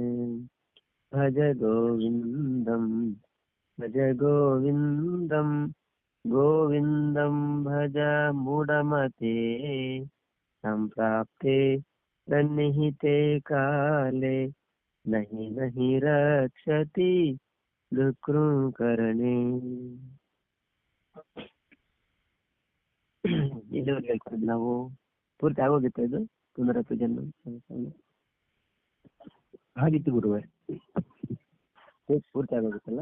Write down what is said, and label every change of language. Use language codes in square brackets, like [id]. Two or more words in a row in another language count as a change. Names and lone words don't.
[sa] ಭಜ ಗೋವಿಂದಂ ಭಜ ಗೋವಿಂದಂ ಗೋವಿಂದಂ ಭಜ ಮೂಢಮತೆ ಸಂಪ್ರಾಪ್ತೆ ಸನ್ನಿಹಿತೆ ಕಾಲೇ ನಹಿ ನಹಿ ರಕ್ಷತಿ ಡುಕೃಂಕರಣೆ. [kn] ಇಲ್ಲಿವರೆಗೆ ಹೇಳ್ಕೊಂಡು ನಾವು ಪೂರ್ತಿ ಆಗೋಗಿತ್ತು. ಇದು [sa] ಪುನರಪಿ ಜನ್ಮ [kn] ಹಾಗಿತ್ತು ಗುರುವೇ, ಪೂರ್ತಿ ಆಗೋಗಿತ್ತಲ್ಲ?